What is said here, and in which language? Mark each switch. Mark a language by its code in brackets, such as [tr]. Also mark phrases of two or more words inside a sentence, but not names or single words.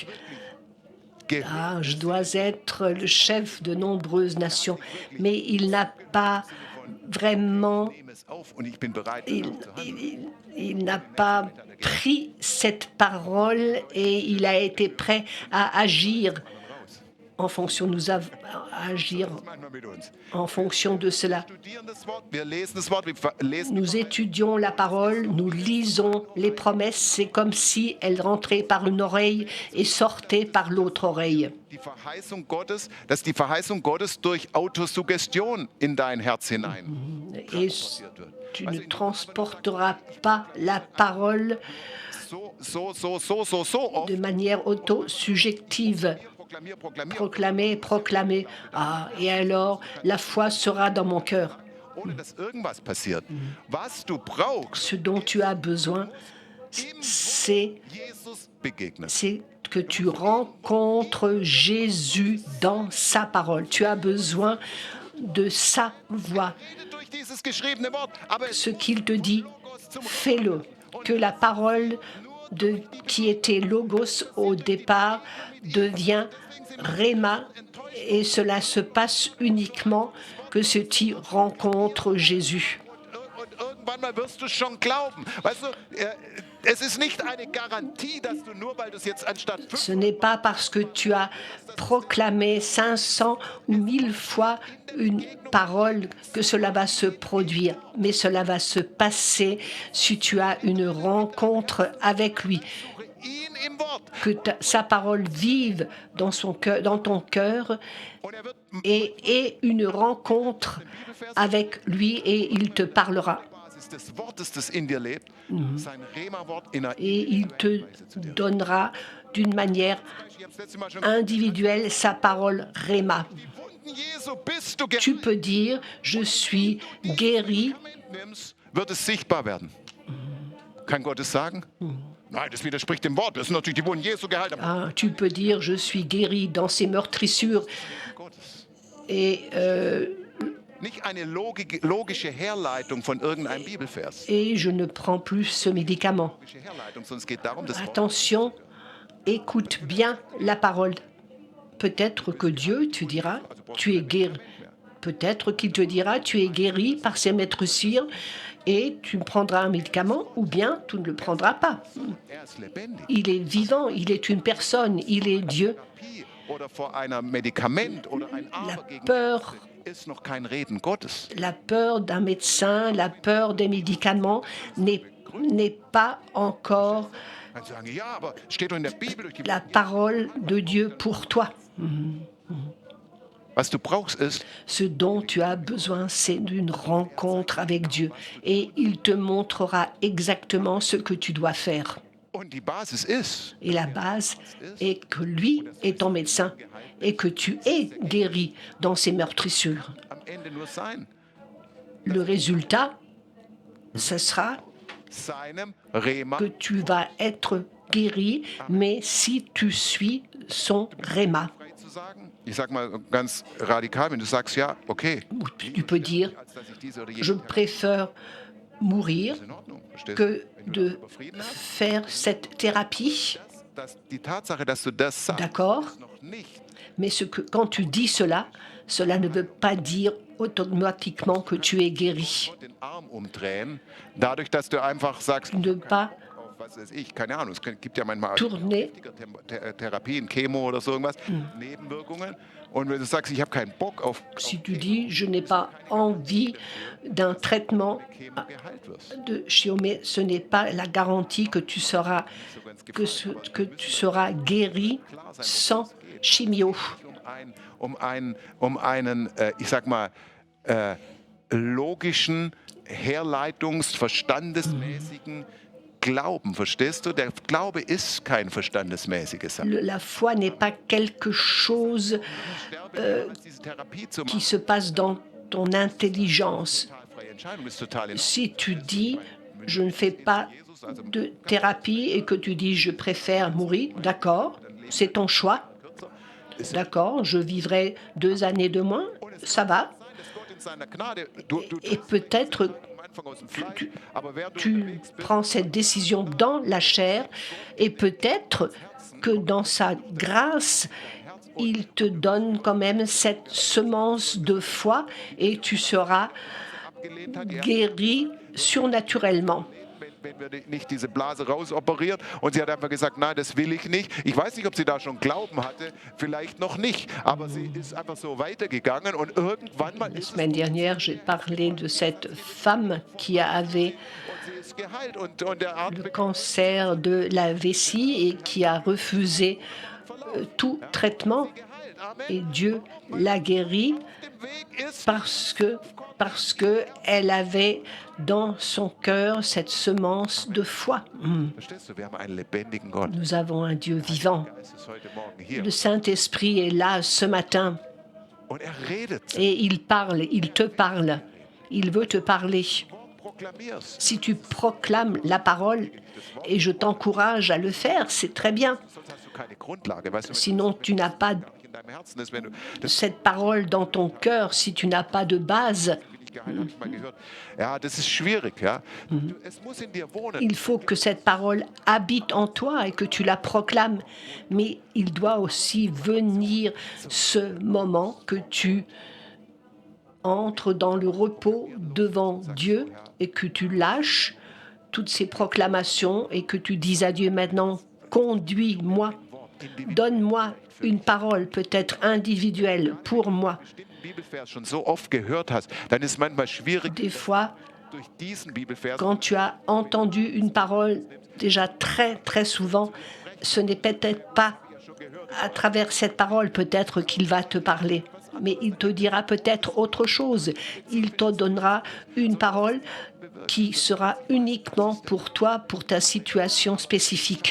[fr] Je dois être le chef de nombreuses nations, mais il n'a pas vraiment, il n'a pas pris cette parole et il a été prêt à agir. En fonction, agir [de] manchmal mit uns. [fr] en fonction de cela. [de] Studieren das Wort, wir lesen das Wort, wir lesen [fr] Nous étudions la parole, nous lisons les promesses, c'est comme si elles rentraient par une oreille et sortaient par l'autre oreille. [de] die Verheißung Gottes, dass die Verheißung Gottes durch Autosuggestion in dein Herz hinein [fr] Et [de] transportiert wird. [fr] tu ne transporteras pas la parole [de] So oft. [fr] de manière autosubjective. [de] Proklamier. [fr] Proclamer. Ah, et alors la foi sera dans mon cœur. [de] Ohne dass irgendwas passiert. Was du brauchst, [fr] Ce dont tu as besoin, c'est [de] Jesus begegnen. [fr] que tu rencontres Jésus dans sa parole. Tu as besoin de sa voix. [de] Durch dieses geschriebene Wort. Aber [fr] Ce qu'il te dit, fais-le. Que la parole qui était logos au départ devient Réma, et cela se passe uniquement que si tu rencontres Jésus. [de] und irgendwann mal wirst du schon glauben. Weißt du, es ist nicht eine Garantie, dass du nur, weil du es jetzt anstatt [fr] Ce n'est pas parce que tu as proclamé 500 ou 1000 fois une parole que cela va se produire, mais cela va se passer si tu as une rencontre avec lui, [de] ihn im Wort. [fr] que sa parole vive dans ton cœur [de] Und wird [fr] et une rencontre avec lui et il te parlera. [de] Basis des Wortes, das in dir lebt, sein Rema-Wort in einer [fr] Et il te donnera d'une manière [de] Ich hab's letztes Mal schon [fr] individuelle sa parole Réma. [de] Wunden Jesu bist du [fr] Tu peux dire, je suis guéri. [de] nimmst, wird es sichtbar werden. Kann Gott es sagen? Nein, das widerspricht dem Wort. Das sind natürlich die Wunden Jesu geheilt. Aber [fr] Ah, tu peux dire, je suis guéri dans ces meurtrissures. [de] Gottes. [fr] Et, [de] Nicht eine logische Herleitung von irgendeinem Bibelvers. [fr] et je ne prends plus ce médicament. [de] Logische Herleitung, sondern es geht darum, das Wort. [fr] Attention, écoute bien la parole. Peut-être que Dieu, tu diras, tu es guéri. Peut-être qu'il te dira, tu es guéri par ces meurtrissures et tu prendras un médicament ou bien tu ne le prendras pas. [de] Ist lebendig. [fr] Il est vivant, il est une personne, il est Dieu. [de] Oder vor einem Medikament oder ein [fr] La [de] Aber gegen [fr] peur, [de] ist noch kein Reden Gottes. [fr] la peur d'un médecin, la peur des médicaments n'est pas encore [de] Dann sagen, ja, aber es steht doch in der Bibel. Durch die [fr] la parole de Dieu pour toi. [de] Was du brauchst ist, [fr] Ce dont tu as besoin, c'est d'une rencontre avec Dieu. Et il te montrera exactement ce que tu dois faire. [de] und die Basis ist, [fr] Et la base est que lui est ton médecin et que tu es guéri dans ces meurtrissures. [de] am Ende nur sein. [fr] Le résultat, ce sera [de] Seinem Rema. [fr] que tu vas être guéri, mais si tu suis son Réma. [de] frei zu sagen. Ich sag mal ganz radikal, wenn du sagst, ja, okay, [fr] Tu peux dire, [de] als dass ich diese oder jene [fr] je préfère mourir [de] ist in Ordnung. Verstehst [fr] que [de] du? Wenn du [fr] de [de] darüber Frieden hast, [fr] faire cette thérapie, [de] die Tatsache, dass du das sagst, [fr] d'accord? [de] ist noch nicht. [fr] Mais quand tu dis cela, cela ne veut pas dire automatiquement que tu es guéri. [de] Den Arm umdrehen, dadurch, dass du einfach sagst, [fr] Ne pas [de] auf was weiß ich, keine Ahnung, es gibt ja manchmal [fr] tourner, [de] Therapien, Chemo oder so irgendwas, Nebenwirkungen. Und wenn du sagst, ich habe keinen Bock auf [fr] si tu dis je n'ai pas envie d'un traitement [de] Chemo geheilt wirst. [fr] de chimio, ce n'est pas la garantie que tu seras, que tu seras guéri sans chimio. [de] Um einen, ich sag mal, logischen, verstandesmäßigen Glauben, verstehst du? Der Glaube ist kein verstandesmäßiges Sache. [fr] La foi n'est pas quelque chose [de] Diese Therapie zu [fr] qui [de] machen, [fr] se passe dans ton intelligence. [de] freie Entscheidung ist total in [fr] Si tu dis je ne fais pas de thérapie et que tu dis je préfère mourir, d'accord, c'est ton choix. D'accord, je vivrai 2 années de moins, ça va. Et peut-être tu prends cette décision dans la chair et peut-être que dans sa grâce, il te donne quand même cette semence de foi et tu seras guéri surnaturellement. [de] wenn wir nicht diese Blase rausoperieren. Und sie hat einfach gesagt, nein, das will ich nicht. Ich weiß nicht, ob sie da schon Glauben hatte, vielleicht noch nicht. Aber sie ist einfach so weitergegangen und irgendwann mal [fr] La [de] ist es [fr] semaine dernière, j'ai parlé de cette femme qui avait [de] und sie ist geheilt. Und der Arzt [fr] le cancer de la vessie et qui a refusé tout traitement. [de] geheilt. Amen. [fr] Et Dieu l'a guérie [de] Auf dem Weg ist, [fr] parce que elle avait dans son cœur cette semence de foi. [de] verstehst du, wir haben einen lebendigen Gott. [fr] Nous avons un Dieu vivant. [de] Er ist heute Morgen hier. [fr] Le Saint-Esprit est là ce matin [de] Und er redet. [fr] et il parle, il te parle. Il veut te parler. [de] Proklamier's. [fr] Si tu proclames la parole, et je t'encourage à le faire, c'est très bien. [de] Sonst hast du keine Grundlage. Weißt du, wenn [fr] Sinon, tu n'as pas [de] das in deinem Herzen ist, wenn du das [fr] cette parole dans ton cœur, si tu n'as pas de base. [de] bin ich geheilt, habe ich mal gehört. Ja, das ist schwierig, ja. Es muss in dir wohnen. [fr] Il faut que cette parole habite en toi et que tu la proclames. Mais il doit aussi venir ce moment que tu entres dans le repos devant Dieu et que tu lâches toutes ces proclamations et que tu dises à Dieu maintenant, conduis-moi, donne-moi une parole peut-être individuelle pour moi. [de] Bibelvers schon so oft gehört hast, dann ist es manchmal schwierig, [fr] Des fois, [de] durch diesen Bibelvers [fr] quand tu as entendu une parole déjà très très souvent, ce n'est peut-être pas à travers cette parole peut-être qu'il va te parler, mais il te dira peut-être autre chose. Il te donnera une parole qui sera uniquement pour toi, pour ta situation spécifique.